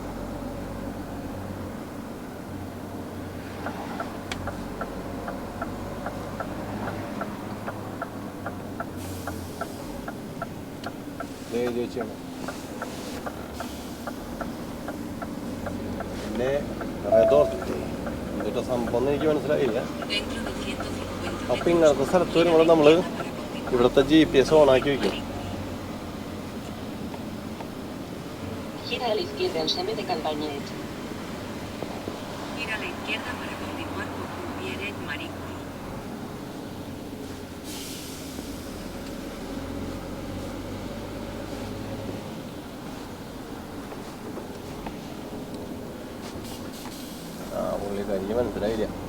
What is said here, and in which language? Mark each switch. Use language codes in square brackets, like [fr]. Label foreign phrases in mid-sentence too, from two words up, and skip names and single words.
[ml] എഴുതി വെച്ചാണ്. പിന്നെ റെഡോർട്ട് എന്നിട്ട് സംഭവം എനിക്ക് മനസ്സിലായില്ല. അപ്പം ഇങ്ങനത്തെ സ്ഥലത്ത് വരുമ്പോൾ നമ്മൾ ഇവിടുത്തെ GPS ഓണാക്കി വയ്ക്കും. [es] Gira a la izquierda en Seme de Campagnet. Gira a la izquierda para continuar por Cuvieret Maricui. [ml] ആ പുള്ളിക്കാരിക്ക് മനസ്സിലായില്ല.